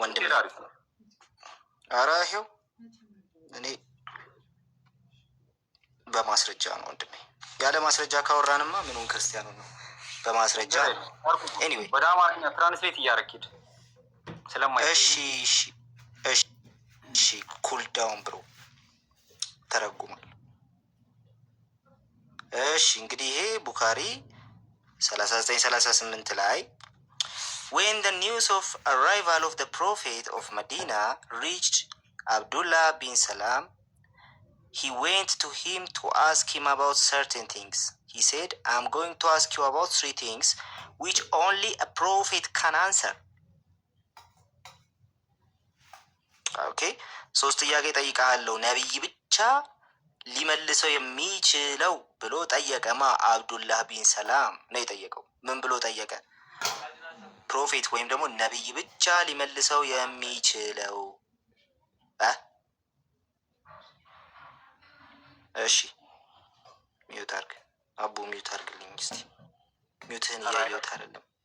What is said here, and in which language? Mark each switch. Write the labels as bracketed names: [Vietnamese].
[Amharic] ወንድም። ኧረ ይኸው እኔ በማስረጃ ነው ወንድሜ። ያለ ማስረጃ ካወራንማ ምኑን ክርስቲያኑ ነው? በማስረጃ ነው። ኤኒዌይ ወደ አማርኛ ትራንስሌት እያረኪድ ስለማይ እሺ ኩል ዳውን ብሮ ተረጉሟል። እሺ እንግዲህ ይሄ ቡካሪ 3938 ላይ [English] when the news of arrival of the prophet of Medina reached Abdullah bin Salam he went to him to ask him about certain things. He said, I'm going to ask you about 3 things which only a prophet can answer. [Amharic] Okay, 3 ጥያቄ ጠይቃለሁ ነብይ ብቻ ሊመልሰው የሚችለው ብሎ ጠየቀማ አብዱላህ ቢን ሰላም ነው የጠየቀው። ምን ብሎ ጠየቀ? ፕሮፌት ወይም ደግሞ ነብይ ብቻ ሊመልሰው የሚችለው እሺ ሚውት አርግ አቡ፣ ሚውት አርግልኝ እስቲ። ሚውትህን እያየሁት አይደለም።